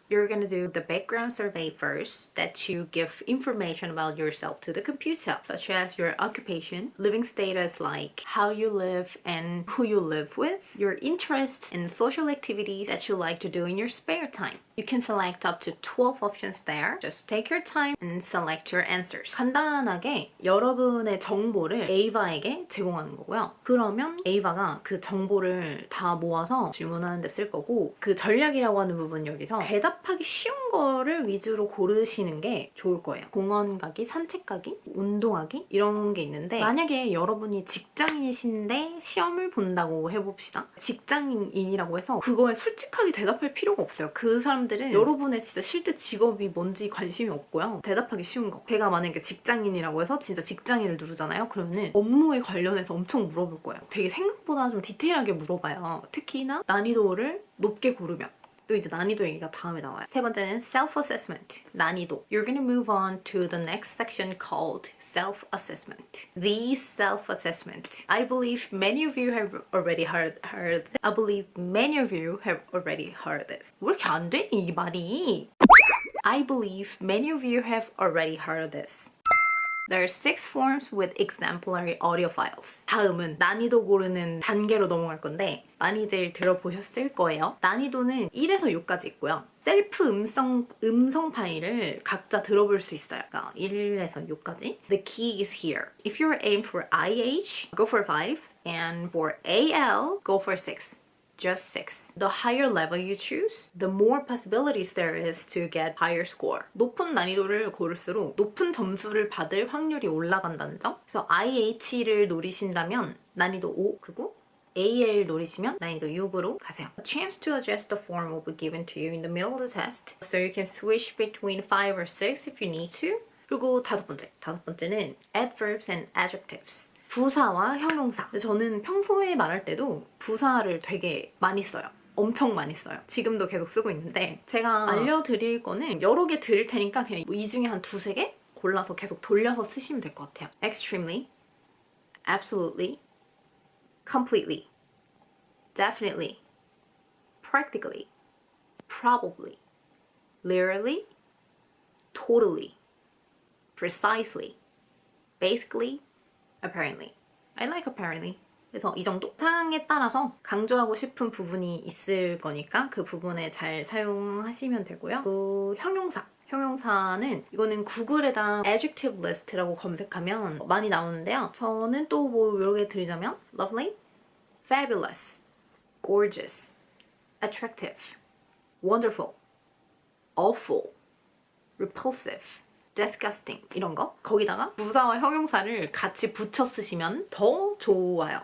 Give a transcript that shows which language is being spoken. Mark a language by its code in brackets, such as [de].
[en] You're gonna do the background survey first, that you give information about yourself to the computer, such as your occupation, living status like how you live and who you live with, your interests and social activities that you like to do in your spare time. You can select up to 12 options there. Just take your time and select your answers. [ko] 간단하게 여러분의 정보를 에이바에게 제공하는 거고요. 그러면 에이바가 그 정보를 다 모아서 질문하는 데 쓸 거고, 그 전략이라고 하는 부분 여기서 대답하기 쉬운 거를 위주로 고르시는 게 좋을 거예요. 공원 가기, 산책 가기, 운동하기 이런 게 있는데, 만약에 여러분이 직장인이신데 시험을 본다고 해봅시다. 직장인이라고 해서 그거에 솔직하게 대답할 필요가 없어요. 그 사람들은 여러분의 진짜 실제 직업이 뭔지 관심이 없고요. 대답하기 쉬운 거. 제가 만약에 직장인이라고 해서 진짜 직장인을 누르잖아요. 그러면은 업무에 관련해서 엄청 물어볼 거예요. 되게 생각보다 좀 디테일하게 물어봐요. 특히나 난이도를 높게 고르면. 또 이제 난이도 얘기가 다음에 나와요. 세 번째는 self-assessment, 난이도. [en] You're gonna move on to the next section called self-assessment. The self-assessment. I believe many of you have already heard I believe many of you have already heard this. [ko] 왜 이렇게 안 되니, 이 말이? [en] I believe many of you have already heard this. There are 6 forms with exemplary audio files. [ko] 다음은 난이도 고르는 단계로 넘어갈 건데 많이들 들어보셨을 거예요. 난이도는 1에서 6까지 있고요. 셀프 음성 파일을 각자 들어볼 수 있어요. 그러니까 1에서 6까지. [en] The key is here. If you're aim for IH, go for 5. And for AL, go for 6. Just 6. The higher level you choose, the more possibilities there is to get higher score. [ko] 높은 난이도를 고를수록 높은 점수를 받을 확률이 올라간다는 점. 그래서 IH를 노리신다면 난이도 5, 그리고 AL 노리시면 난이도 6으로 가세요. [en] A chance to adjust the form will be given to you in the middle of the test, so you can switch between 5 or 6 if you need to. [ko] 그리고 다섯 번째는 [en] adverbs and adjectives. [ko] 부사와 형용사. 저는 평소에 말할 때도 부사를 되게 많이 써요. 엄청 많이 써요. 지금도 계속 쓰고 있는데, 제가 알려드릴 거는 여러 개 드릴 테니까 그냥 이 중에 한 2-3개 골라서 계속 돌려서 쓰시면 될 것 같아요. [en] extremely, absolutely, completely, definitely, practically, probably, literally, totally, precisely, basically, apparently. I like apparently. [ko] 그래서 이 정도? 상황에 따라서 강조하고 싶은 부분이 있을 거니까 그 부분에 잘 사용하시면 되고요. 그 형용사. 형용사는 이거는 구글에다 adjective list라고 검색하면 많이 나오는데요. 저는 또 뭐 여러 개 드리자면 lovely, fabulous, gorgeous, attractive, wonderful, awful, repulsive, disgusting 이런 거 거기다가 부사와 형용사를 같이 붙여 쓰시면 더 좋아요.